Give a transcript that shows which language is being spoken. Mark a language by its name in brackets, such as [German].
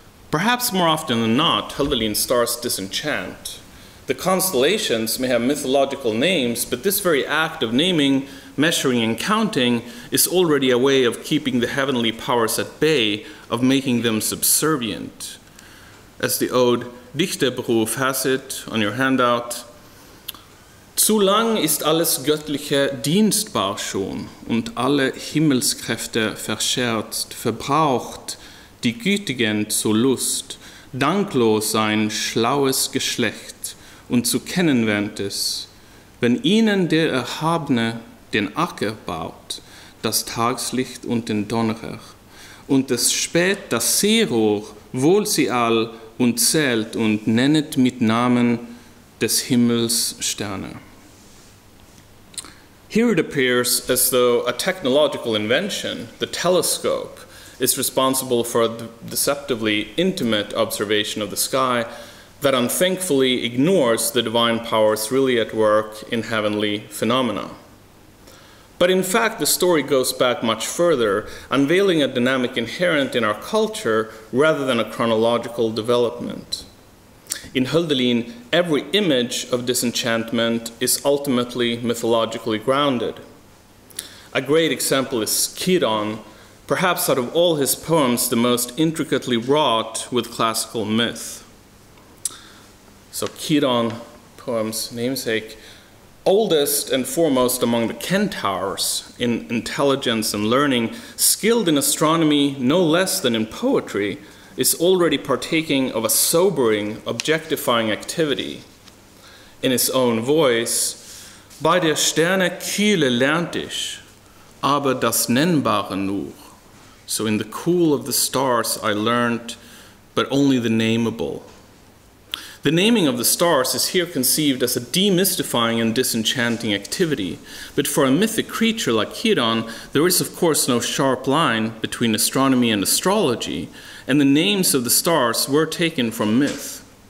[English] Perhaps more often than not, Hölderlin's stars disenchant. The constellations may have mythological names, but this very act of naming, measuring, and counting is already a way of keeping the heavenly powers at bay, of making them subservient. As the ode Dichterberuf has it on your handout, [German] zu lang ist alles Göttliche dienstbar schon und alle Himmelskräfte verscherzt, verbraucht, die Gütigen zur Lust, danklos sein schlaues Geschlecht und zu kennen wähnt es, wenn ihnen der Erhabene den Acker baut, das Tagslicht und den Donnerer, und es spät das Seerohr, wohl sie all und zählt und nennet mit Namen des Himmels Sterne. [English] Here it appears as though a technological invention, the telescope, is responsible for a deceptively intimate observation of the sky that unthankfully ignores the divine powers really at work in heavenly phenomena. But in fact, the story goes back much further, unveiling a dynamic inherent in our culture rather than a chronological development. In Hölderlin, every image of disenchantment is ultimately mythologically grounded. A great example is Chiron, perhaps out of all his poems the most intricately wrought with classical myth. So Chiron, poem's namesake, oldest and foremost among the centaurs in intelligence and learning, skilled in astronomy no less than in poetry, is already partaking of a sobering, objectifying activity. In his own voice, [German] bei der Sterne Kühle lernt ich, aber das Nennbare nur. [English] So in the cool of the stars I learned, but only the nameable. The naming of the stars is here conceived as a demystifying and disenchanting activity, but for a mythic creature like Chiron, there is of course no sharp line between astronomy and astrology, and the names of the stars were taken from myth.